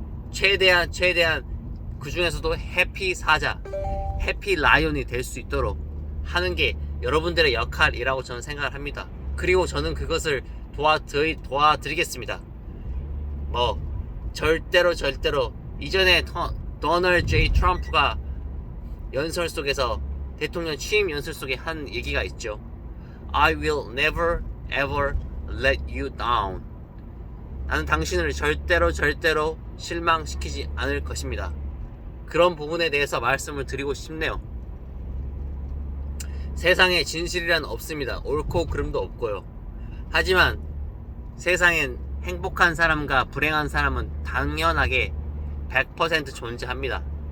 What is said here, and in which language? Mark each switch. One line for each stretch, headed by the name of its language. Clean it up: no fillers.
Korean: 최대한 그 중에서도 해피 사자, 해피 라이온이 될 수 있도록 하는 게 여러분들의 역할이라고 저는 생각을 합니다. 그리고 저는 그것을 도와드리겠습니다. 절대로 이전에 도널드 J 트럼프가 연설 속에서 대통령 취임 연설 속에 한 얘기가 있죠.
English: I will never ever let you down.
Korean: 나는 당신을 절대로 실망시키지 않을 것입니다. 그런 부분에 대해서 말씀을 드리고 싶네요. 세상에 진실이란 없습니다. 옳고 그름도 없고요. 하지만 세상엔 행복한 사람과 불행한 사람은 당연하게 100% 존재합니다.